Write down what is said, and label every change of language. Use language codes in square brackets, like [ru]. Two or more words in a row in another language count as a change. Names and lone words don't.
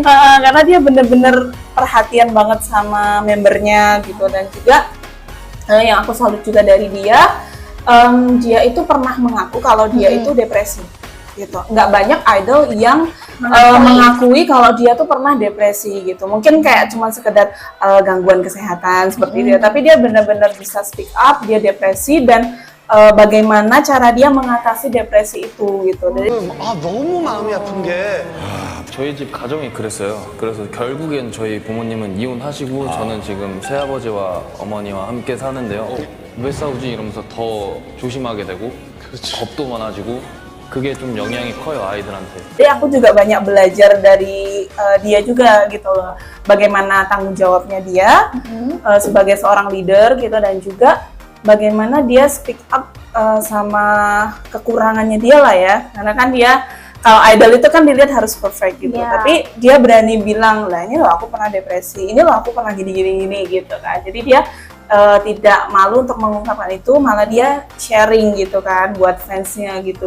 [id] Karena dia bener-bener perhatian banget sama membernya gitu, dan juga yang aku salut juga dari dia, dia itu pernah mengaku kalau dia itu depresi gitu. Nggak banyak idol yang mengakui kalau dia tuh pernah depresi gitu. Mungkin kayak cuma sekedar gangguan kesehatan seperti itu, tapi dia benar-benar bisa [en] speak up, [id] dia depresi dan bagaimana cara dia mengatasi depresi itu gitu. Jadi [ko] 너무 마음이 아픈 게 저희 집 가정이 그랬어요. 그래서 결국엔 저희 부모님은 이혼하시고 저는 지금 새아버지와 어머니와 함께 사는데요. 왜 싸우지 이러면서 더 조심하게 되고 겁도 많아지고 그게 좀 영향이 커요 아이들한테. [id] Jadi aku juga banyak belajar dari dia juga gitu loh. Bagaimana tanggung jawabnya dia sebagai seorang leader gitu, dan juga bagaimana dia [en] speak up [id] sama kekurangannya dia lah ya. Karena kan dia kalau idol itu kan dilihat harus perfect gitu. Yeah. Tapi dia berani bilang, lah ini loh aku pernah depresi, ini loh aku pernah gini gitu kan. Jadi dia tidak malu untuk mengungkapkan itu, malah dia sharing gitu kan buat fansnya gitu.